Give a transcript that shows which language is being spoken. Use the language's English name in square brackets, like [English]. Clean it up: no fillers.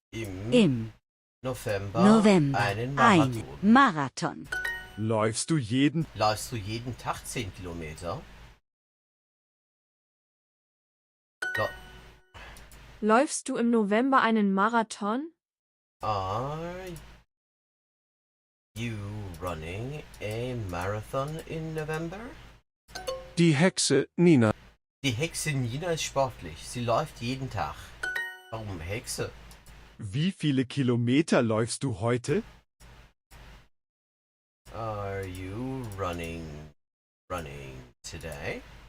[German] im November. einen Ein Marathon. Läufst du jeden Tag 10 Kilometer? Läufst du im November einen Marathon? [English] Are you running a marathon in November? [German] Die Hexe Nina. Die Hexe Nina ist sportlich. Sie läuft jeden Tag. Warum Hexe? Wie viele Kilometer läufst du heute? [English] Are you running today?